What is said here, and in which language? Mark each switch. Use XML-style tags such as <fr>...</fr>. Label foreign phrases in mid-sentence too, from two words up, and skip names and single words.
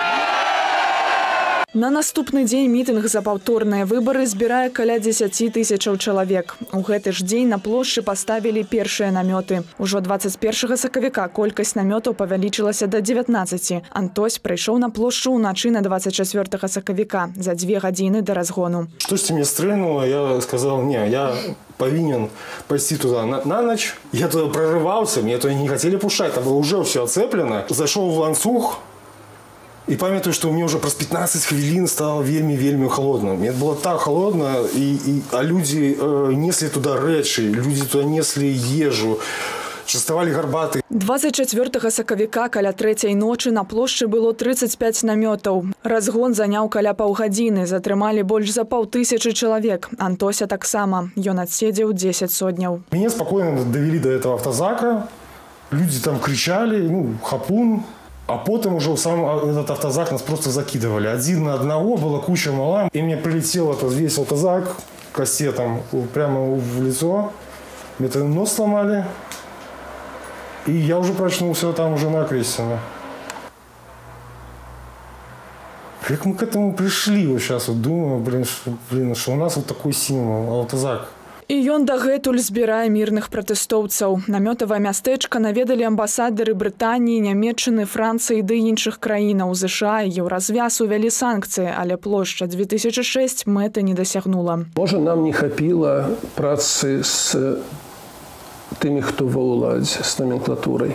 <be>На наступны дзень мітынг за паўторныя выбары збірае каля 10 тысячаў чалавек. У гэты ж дзень на плошчы паставілі першыя намёты. Ужо 21 сакавіка колькасць намётаў павялічылася да 19. Антось прыйшоў на плошчу ўначы на 24 сакавіка за 2 гадзіны да разгону. Штосьці мне стрэльнула,</be> <ru>я сказал, не, я повинен пойти туда на ночь. Я туда прорывался, мне туда не хотели пушать, там было уже все оцеплено. Зашел в ланцуг. И памятаю, что мне уже праз 15 хвилин стало вельми холодно. Мне было так холодно, а люди несли туда рэчы, люди туда несли ежу,</ru> <be>частавали гарбаты. 24 сакавіка каля 3-й ночы на плошчы было 35 намётаў. Разгон заняў каля паўгадзіны, затрымалі больш за 500 чалавек. Антося таксама. Ён адседзеў 10 сотняў.</be> <ru>Меня спокойно довели до этого автозака. Люди там кричали, хапун. А потом уже сам этот автозак нас просто закидывали. Один на одного, была куча мала. И мне прилетел этот весь автозак кассетом прямо в лицо. Мне нос сломали. И я уже прочнулся там уже на Крестина. Как мы к этому пришли? Вот сейчас вот думаю, что у нас вот такой символ, автозак.</ru> <be>І ён дагэтуль збірае мірных пратэстоўцаў. Намётавае мястэчка наведалі амбасадары Брытаніі, Нямецчыны, Францыі ды іншых краінаў. ЗША і Еўразвяз увялі санкцыі, але плошча 2006 мэты не дасягнула. Можа, нам не хапіла працы з тымі, хто ва ўладзе, з номенклатурай.</be>